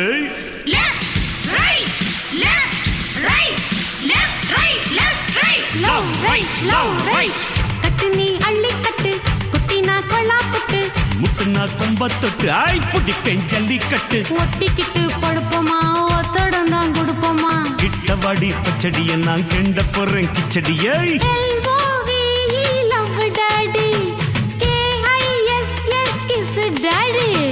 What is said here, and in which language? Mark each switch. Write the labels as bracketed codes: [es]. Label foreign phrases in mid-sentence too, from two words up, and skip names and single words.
[en] left right left right [ta] கட்டுனி அள்ளி கட்டு குட்டினா கொள்ளா புட்டு முட்டுனா கொம்பத்தொட்டு ஆய் புடிப்பேன் ஜல்லிக்கட்டு ஒட்டிக்கிட்டு படுப்போமா ஒத்தடம் தான் கொடுப்போமா கிட்டவாடி பச்சடிய நான் கெண்ட போறேன் கிச்சடியை [en] LOVE love daddy KISS kiss daddy